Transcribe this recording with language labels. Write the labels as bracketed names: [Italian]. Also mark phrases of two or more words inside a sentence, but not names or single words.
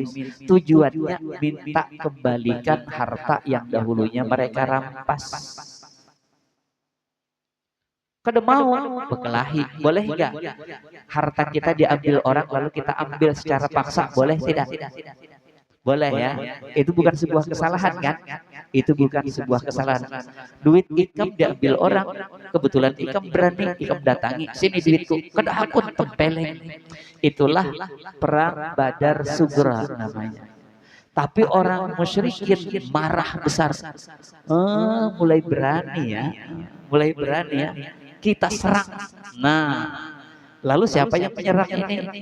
[Indonesian] Tujuannya minta kembalikan harta yang dahulunya mereka rampas. [Banjar] Kada mau berkelahi, boleh enggak? [Indonesian] Harta kita diambil orang lalu kita ambil secara paksa, boleh tidak? Boleh ya. Itu bukan sebuah kesalahan kan? Itu bukan sebuah kesalahan. [Banjar] Duit Ikam diambil orang, kebetulan Ikam berani, Ikam datangi, sini duitku, kada aku tempeleng. [Indonesian] Itulah perang Badar Sugra namanya. Tapi orang musyrikin marah besar. Mulai berani ya. Mulai berani ya. Kita serang. Nah, lalu siapa yang menyerang ini?